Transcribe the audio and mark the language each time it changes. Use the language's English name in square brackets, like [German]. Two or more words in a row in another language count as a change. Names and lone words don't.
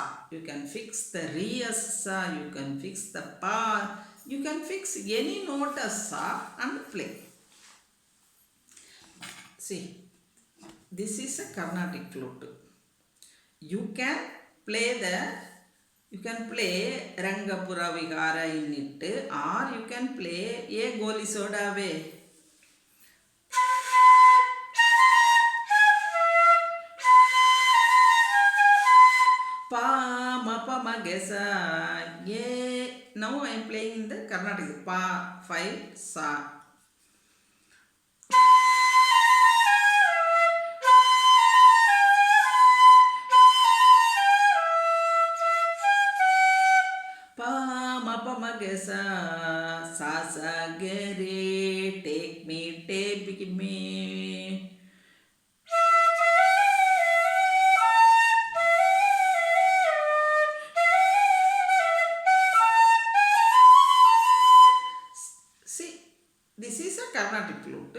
[English] You can fix the re as sa, you can fix the pa, you can fix any note as sa and play. See, this is a Carnatic flute. You can play Rangapura Vigara in it, or you can play a Goli Sodave. Pa ma pa ma gesa ye. Now I am playing in the Carnatic. Pa 5 sa. Pa ma pa ma gesa sa sa gere, take me, take me. This is a Carnatic flute.